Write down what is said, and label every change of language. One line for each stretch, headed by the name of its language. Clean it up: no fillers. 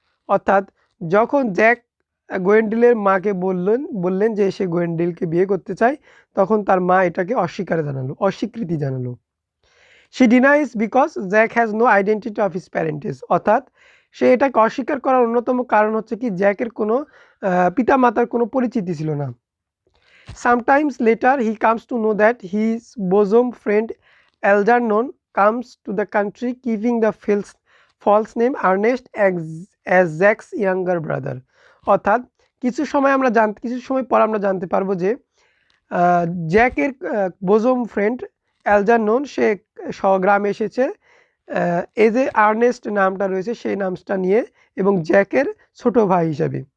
Bangla: অর্থাৎ যখন জ্যাক গোয়েন্ডেলের মাকে বললেন যে সে গোয়েন্ডেলকে বিয়ে করতে চায়, তখন তার মা এটাকে অস্বীকৃতি জানালো।
English: She denies because Jack has no identity of his parents.
Bangla: অর্থাৎ সে এটাকে অস্বীকার করার অন্যতম কারণ হচ্ছে কি জ্যাকের কোনো পিতামাতার কোনো পরিচিতি ছিল না।
English: Sometimes later he comes to know that his bosom friend Algernon comes to the country keeping the false name Ernest as Jack's younger brother.
Bangla: অর্থাৎ কিছু সময় পর আমরা জানতে পারবো যে জ্যাকের বোজম ফ্রেন্ড অ্যালজারনন সে গ্রামে এসেছে এই যে আর্নেস্ট নামটা রয়েছে সেই নামটা নিয়ে এবং জ্যাকের ছোট ভাই হিসাবে।